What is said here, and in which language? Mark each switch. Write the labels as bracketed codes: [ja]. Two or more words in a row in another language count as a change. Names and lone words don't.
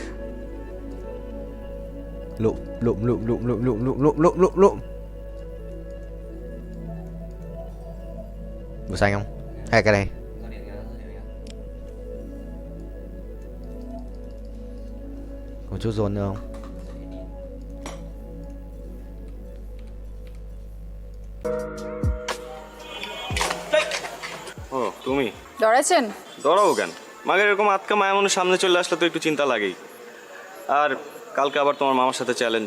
[vi] Lụm. Màu xanh không? Hay cái này? Còn chút dồn nữa không? [bn] ও তুমি ডরাইছেন? দৌড়াবো কেন? মাগের এরকম আটকা মায়া মনের সামনে চলে আসলে তো একটু চিন্তা লাগেই। আর কালকে আবার তোমার মামার সাথে চ্যালেঞ্জ।